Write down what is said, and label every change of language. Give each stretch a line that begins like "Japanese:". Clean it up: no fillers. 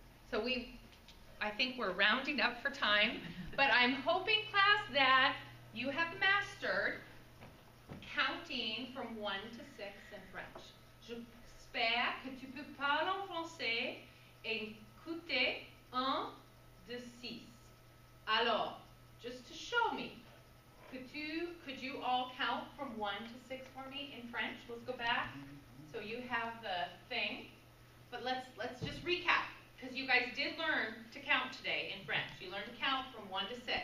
English: So I think we're rounding up for time, but I'm hoping, class, that you have mastered counting from 1 to 6 in French.
French: J'espère que tu peux parler en français et écouter 1, 2, 6. Alors,
English: just to show me, could you all count from 1 to 6 for me in French? Let's go back. So you have the thing, but let's just recap, because you guys did learn to count today in French. You learned to count from 1 to 6.